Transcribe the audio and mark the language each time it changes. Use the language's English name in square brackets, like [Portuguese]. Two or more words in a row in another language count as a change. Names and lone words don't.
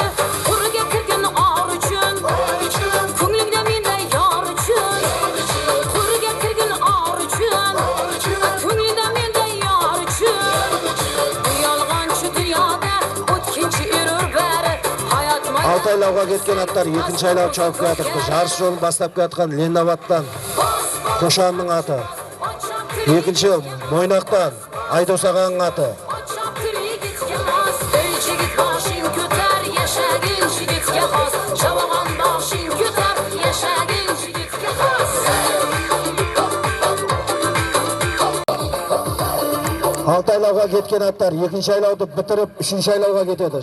[Uzbek] Qo'riga kirgan or uchun, ko'nglingda menday yor uchun. Qo'riga kirgan or uchun, ko'nglingda menday yor uchun. Bu yolg'onchi dunyoda o'tkinchi erur bari hayot mo'y. [Kara-Kalpak] Алтайлауға кеткен аттар екінші айлау чауып келдіпті. Жарыс жолын бастап кеткен Ленинабадтан Қошанның аты. Екінші Мойнақтан Айдос ағаның аты. Алтайлауға кеткен аттар екінші айлауды бітіріп үшінші айлауға кетеді.